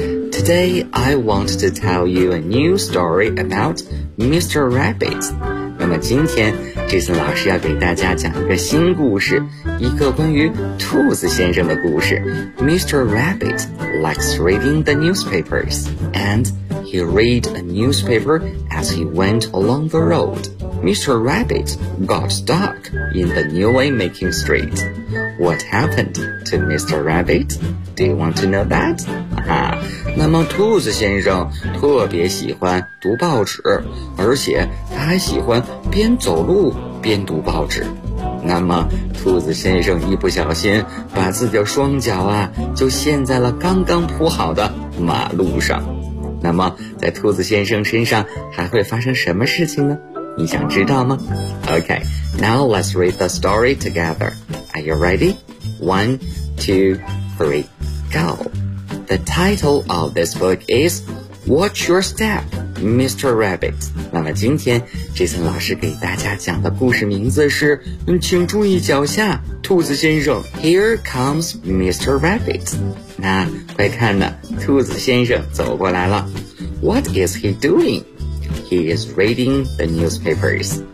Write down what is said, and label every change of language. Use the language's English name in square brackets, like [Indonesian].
[English] Today, I want to tell you a new story about Mr. Rabbit. [Chinese] 那么今天 Jason 老师要给大家讲一个新故事，一个关于兔子先生的故事。 [English] Mr. Rabbit likes reading the newspapers andHe read a newspaper as he went along the road. Mr. Rabbit got stuck in the new way making street. What happened to Mr. Rabbit? Do you want to know that? [Chinese] 那么兔子先生特别喜欢读报纸，而且他还喜欢边走路边读报纸。那么兔子先生一不小心把自己的双脚啊就陷在了刚刚铺好的马路上。那么在兔子先生身上还会发生什么事情呢？你想知道吗？ [English] OK, now let's read the story together. Are you ready? One, two, three, go. The title of this book is Watch Your Step, Mr. Rabbit. [Chinese] 那么今天 Jason 老师给大家讲的故事名字是请注意脚下兔子先生。 [English] Here comes Mr. Rabbit. [Chinese] 那快看呢，兔子先生走过来了。 [English] What is he doing? He is reading the newspapers.